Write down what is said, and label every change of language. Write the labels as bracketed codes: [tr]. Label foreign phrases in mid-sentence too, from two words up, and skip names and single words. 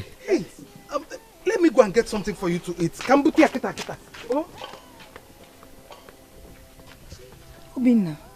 [en] Hey, let me go and get something for you to eat. Kambuti akita akita. Oh. Obinna.